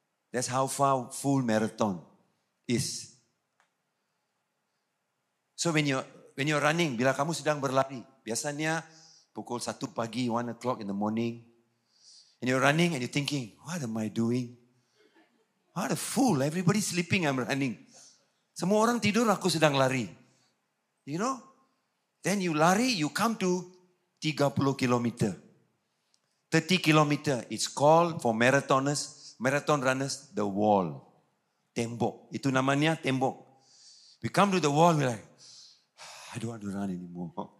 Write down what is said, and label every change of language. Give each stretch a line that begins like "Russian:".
English: That's how far full marathon is. So when you're running,
Malay: bila kamu sedang berlari, biasanya pukul 1 pagi,
English: 1 o'clock in the morning, and you're running and you're thinking, what am I doing? What a fool, everybody's sleeping, I'm running.
Malay: Semua orang tidur, aku sedang lari.
English: You know? Then you lari, you come to 30 kilometer. 30 kilometer, it's called for marathon runners, the wall. Tembok.
Malay: Itu namanya tembok.
English: We come to the wall, we're like, I don't want to run anymore.